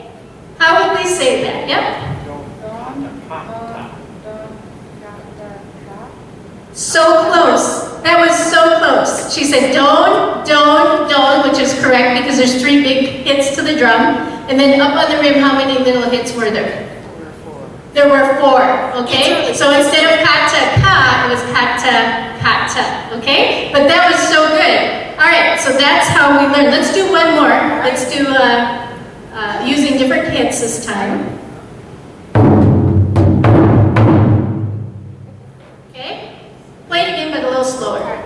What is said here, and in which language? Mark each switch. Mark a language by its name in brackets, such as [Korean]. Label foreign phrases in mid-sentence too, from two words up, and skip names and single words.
[English] How would we say that? Yep? So close. That was so close. She said don, don, don, which is correct because there's 3 big hits to the drum. And then up on the rim, how many little hits were there? There were 4, okay? So instead of kata, ka, it was kata, kata, okay? But that was so good. All right, so that's how we learn. Let's do one more. Let's do using different hits this time. Play it again, but a little slower.